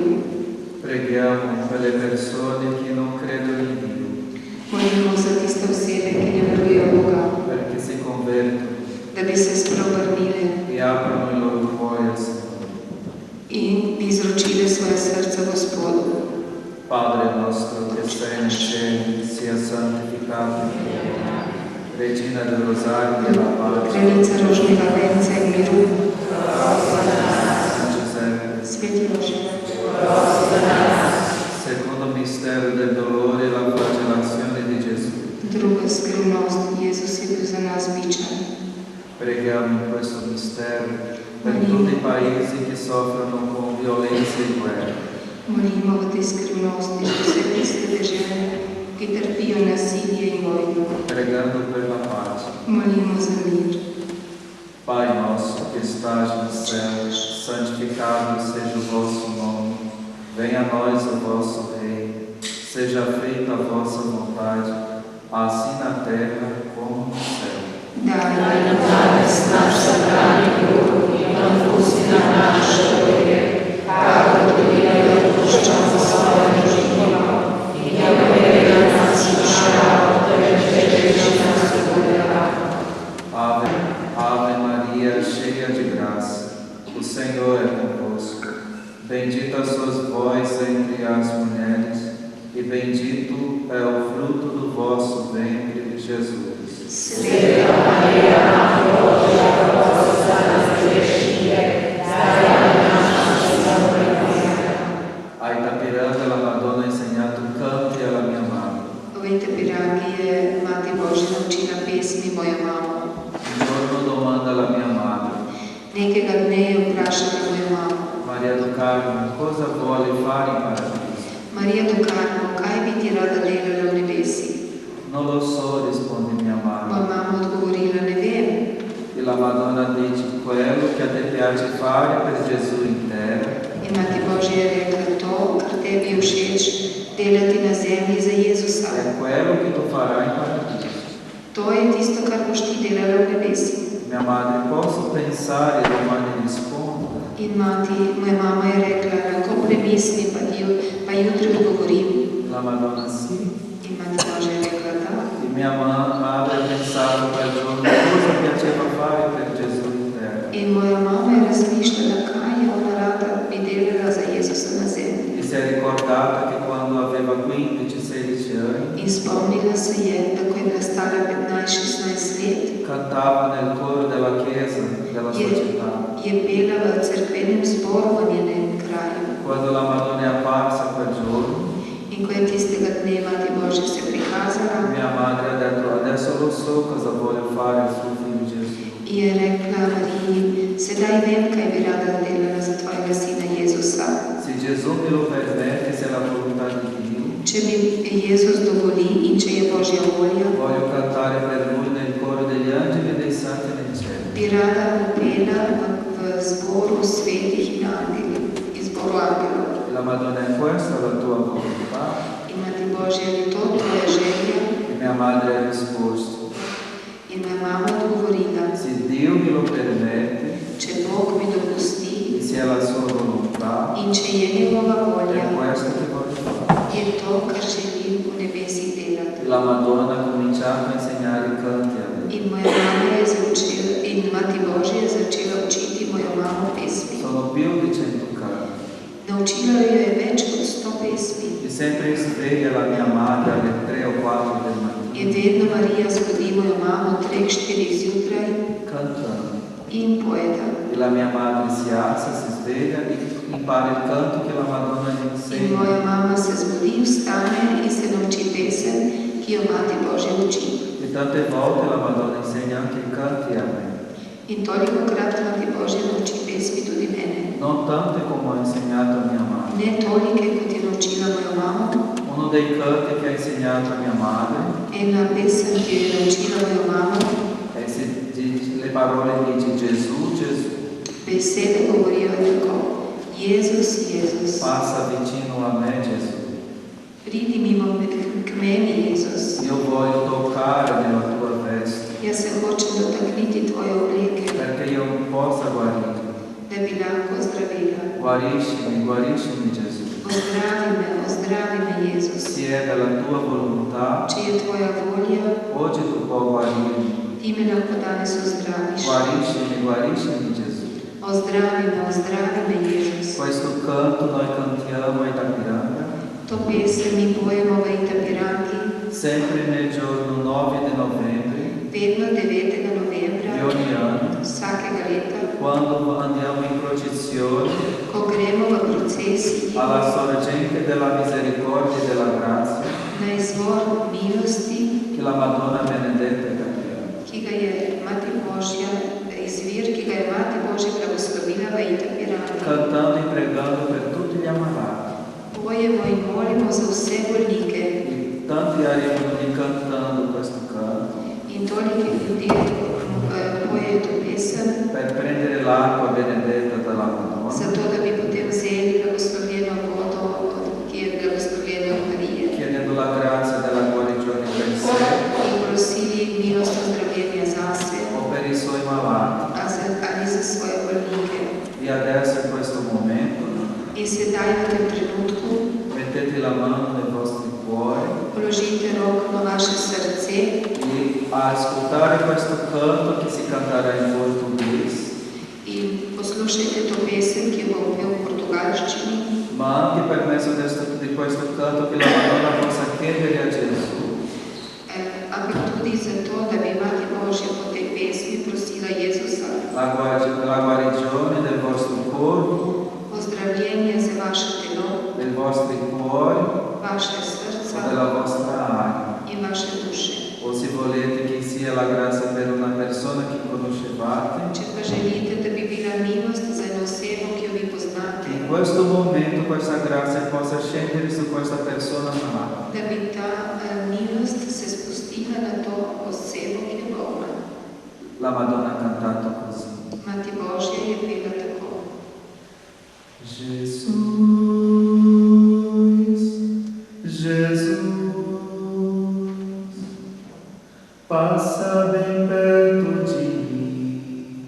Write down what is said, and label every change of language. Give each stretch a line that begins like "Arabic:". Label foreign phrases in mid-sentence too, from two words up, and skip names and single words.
Italian: Preghiamo per le persone che non credono in Dio,
Slovenian: Molimo za tiste osebe, ki ne verujejo v Boga,
Italian: perché si convertono
Slovenian: da bi se spreobrnile
Italian: e aprono il loro cuore al Signore.
Slovenian: in bi izročile svoje srce Gospodu.
Italian: Padre nostro che sei nei cieli, sia santificato il tuo nome. Regina del Rosario della Pace,
Slovenian: Kraljica rožnega venca in miru,
Italian: San Giuseppe.
Slovenian: sveti Jožef.
Italian: Secondo mistero del dolore, la flagellazione di Gesù.
Slovenian: Druga skrivnost, Jezus je bil za nas bičan.
Italian: Preghiamo in questo mistero per tutti i paesi che soffrono con violenza e guerra.
Slovenian: Molimo v tej skrivnosti za vse tiste dežele, ki trpijo nasilje in vojno.
Italian: Pregando per la pace.
Slovenian: Molimo za mir.
Portuguese: Pai nosso que estás no céu, santificado seja o vosso nome. Venha a nós o vosso reino. Seja feita a vossa vontade, assim na terra como no céu.
Slovenian: Daj nam danes naš vsakdanji kruh in odpusti nam naše dolge, kakor tudi mi odpuščamo svojim dolžnikom, in ne uvedi nas v škodo, temveč reši nas od zlega.
Portuguese: Ave, Ave Maria, cheia de graça, o Senhor é convosco. Bendita sois vós entre as mulheres, e bendito é o fruto do vosso ventre, Jesus.
Slovenian: Sveta Marija, Mati Božja, prosi za nas grešnike, zdaj in na naši smrti.
Italian: A Itapiranga, la Madonna ha insegnato canti alla mia mamma.
Slovenian: V Itapirangi je Mati Božja naučila pesmi mojo mamo.
Italian: Un giorno domanda alla mia madre,
Slovenian: Nekega dne je vprašala mojo mamo:
Italian: Maria do Carmo, cosa vuole fare in paradiso?
Slovenian: Marija do Carmo, kaj bi ti rada delala v nebesih?
Italian: Non lo so, risponde mia
Slovenian: Moja
Italian: madre.
Slovenian: mama odgovorila: ne vem.
Italian: E la Madonna dice, quello che a te piace fare per Gesù in terra,
Slovenian: In Mati Božja je rekla: to, kar tebi je všeč delati na zemlji za Jezusa,
Italian: è quello che tu farai in paradiso.
Slovenian: to je tisto, kar boš ti delala v nebesih.
Italian: Mia madre, posso pensare e domani rispondo?
Slovenian: In moja mama je rekla: lahko premislim, pa jutri odgovorim.
Italian: La Madonna sì.
Slovenian: In Mati Božja je rekla: da.
Italian: E mia madre ha pensato quel giorno cosa piaceva fare per Gesù in terra.
Slovenian: In moja mama je razmišljala, kaj je ona rada bi delala za Jezusa na zemlji.
Italian: E si è ricordata che quando aveva 15-16 anni
Slovenian: In spomnila se je, da ko je bila stara 15-16 let,
Italian: cantava nel coro della chiesa, della società.
Slovenian: je pela v cerkvenem zboru v njenem kraju.
Italian: Quando la Madonna è apparsa quel giorno,
Slovenian: In ko je tistega dne Mati Božja se prikazala,
Italian: mia madre ha detto adesso lo so cosa vuole fare il suo figlio Gesù.
Slovenian: je rekla Mariji: sedaj vem, kaj bi rada delala za tvojega sina Jezusa.
Italian: Se Gesù me lo permette, se è la volontà di Dio,
Slovenian: Če mi Jezus dovoli in če je Božja volja,
Italian: voglio cantare per lui nel coro degli angeli e dei santi nel cielo.
Slovenian: bi rada popela v zboru svetih in angelov, in zboru angelov.
Italian: La La Madonna è questa la tua volontà?
Slovenian: In Mati Božja, je to tvoja želja?
Italian: E mia madre ha risposto,
Slovenian: In moja mama odgovorila,
Italian: se Dio me lo permette,
Slovenian: če Bog mi dopusti
Italian: e se è la sua volontà,
Slovenian: in če je njegova volja,
Italian: è questo che voglio fare.
Slovenian: je to, kar želim v nebesih delati.
Italian: La Madonna ha cominciato a insegnare i canti a me.
Slovenian: In moja mama je začela, in Mati Božja je začela učiti mojo mamo pesmi.
Italian: Sono più di 100 canti.
Slovenian: Naučila jo je več kot 100 pesmi.
Italian: E sempre sveglia la mia madre alle 3 o 4 del mattino.
Slovenian: In vedno Marija zbudi mojo mamo 3-4 zjutraj
Italian: Cantando.
Slovenian: in pojeda.
Italian: E la mia madre si alza, si sveglia e impara il canto che la Madonna gli
Slovenian: In
Italian: insegna.
Slovenian: moja mama se zbudi, vstane in se nauči pesem, ki jo Mati Božja uči.
Italian: E tante volte la Madonna insegna anche i canti a me.
Slovenian: In tolikokrat Mati Božja nauči pesmi tudi mene.
Italian: Non tante come ho insegnato a mia madre.
Slovenian: Ne tolike, kot je naučila mojo mamo.
Italian: Uno dei canti che ha insegnato a mia madre
Slovenian: Ena pesem, ki jo je naučila mojo mamo,
Italian: le parole dice Gesù, Gesù,
Slovenian: besede govorijo tako. Jezus, Jezus.
Italian: passa vicino a me Gesù.
Slovenian: Pridi mimo k meni, Jezus.
Italian: Io voglio toccare nella tua veste
Slovenian: Jaz se hočem dotakniti tvoje obleke,
Italian: perché io possa guarire.
Slovenian: da bi lahko zdravila.
Italian: Guariscimi Gesù.
Slovenian: Ozdravi me, Jezus.
Italian: Se è dalla tua volontà,
Slovenian: Če je tvoja volja,
Italian: oggi tu puoi guarirmi.
Slovenian: ti me lahko danes ozdraviš.
Italian: Guariscimi Gesù.
Slovenian: Ozdravi me, Jezus.
Italian: Questo canto noi cantiamo a Itapiranga,
Slovenian: To pesem mi pojemo v Itapirangi,
Italian: sempre nel giorno 9 di novembre
Slovenian: vedno 9. novembra,
Italian: di ogni anno,
Slovenian: vsakega leta,
Italian: quando andiamo in processione
Slovenian: ko gremo v procesiji
Italian: alla sorgente della misericordia e della grazia
Slovenian: na izvor milosti,
Italian: che la Madonna Benedetta capiamo.
Slovenian: ki ga je Mati Božja, izvir, ki ga je Mati Božja blagoslovila v Itapirangi.
Italian: Cantando e pregando per tutti gli ammalati.
Slovenian: Pojemo in molimo za vse bolnike.
Italian: E tanti arrivano lì cantando questo canto
Slovenian: In toliki ljudje pojejo to pesem,
Italian: per prendere l'acqua benedetta dalla Madonna
Slovenian: zato da bi potem vzeli blagoslovljeno vodo, ki je blagoslovljena od Marije.
Italian: chiedendo la grazia della guarigione per sé
Slovenian: In prosili milost ozdravljenja zase
Italian: o per i suoi malati.
Slovenian: ali za svoje bolnike.
Italian: E adesso in questo momento
Slovenian: In sedaj v tem trenutku
Italian: mettete la mano nei vostri cuori
Slovenian: položite roko na vaše srce
Italian: e a ascoltare questo canto che si canterà in portoghese,
Slovenian: in poslušajte to pesem, ki jo bo pel v portugalščini,
Italian: ma anche per mezzo di questo canto che la Madonna possa chiedere a Gesù
Slovenian: ampak tudi zato, da bi Mati Božja po tej pesmi prosila Jezusa
Italian: la guarigione del vostro corpo,
Slovenian: ozdravljenje za vaše telo,
Italian: dei vostri cuori
Slovenian: vaše
Italian: o
Slovenian: srca
Italian: della vostra anima.
Slovenian: in vaše duše.
Italian: O se volete che sia la grazia per una persona che conoscevate,
Slovenian: Če pa želite, da bi bila milost za eno osebo, ki jo vi poznate,
Italian: in questo momento questa grazia possa scendere su questa persona malata.
Slovenian: da bi ta milost se spustila na to osebo, ki je bolna.
Italian: La Madonna ha cantato così.
Slovenian: Mati Božja je pela tako.
Portuguese: Jesus, Jesus, passa bem perto de mim.